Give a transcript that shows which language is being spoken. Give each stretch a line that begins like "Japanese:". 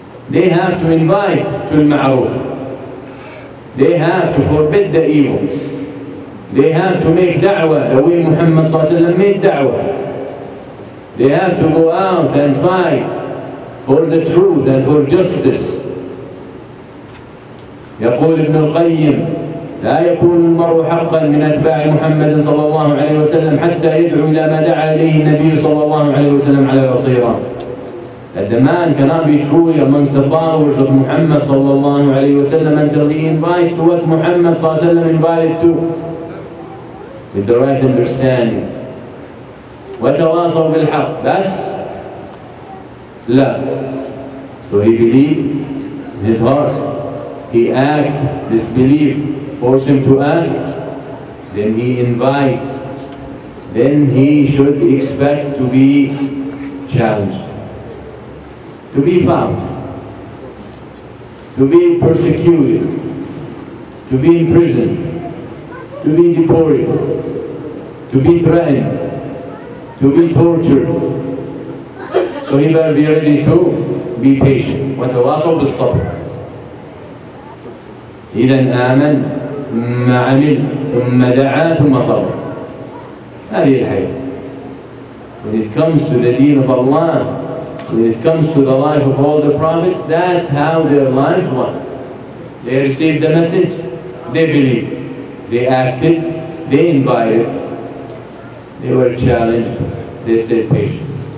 English: They have to invite to al-ma'ruf. They have to forbid the evil. They have to make da'wah the way Muhammad ﷺ made da'wah. They have to go out and fight for the truth and for justice.
Arabic: يقول ابن القيم: لا يكون المرء حقا من أتباع محمد صلى الله عليه وسلم حتى يدعو إلى ما دعا إليه النبي صلى الله عليه وسلم على بصيرة.
English: That the man cannot be truly amongst the followers of Muhammad
Arabic: صلى الله عليه وسلم
English: until he invites to what Muhammad صلى الله عليه وسلم invited to, with the right understanding.
Arabic: وتواصوا بالحق. بس لا.
English: So he believed in his heart. He act, this belief force him to act, then he invites, then he should expect to be challenged, to be found, to be persecuted, to be imprisoned, to be deported, to be threatened, to be tortured. So he better be ready to be patient.
Arabic: وتواصوا بالصبر. إذا آمن ثم عمل ثم دعا ثم صبر. هذه الحياة.
English: When it comes to the deen of Allah, when it comes to the life of all the prophets, that's how their life was. They received the message, they believed, they acted, they invited, they were challenged, they stayed patient.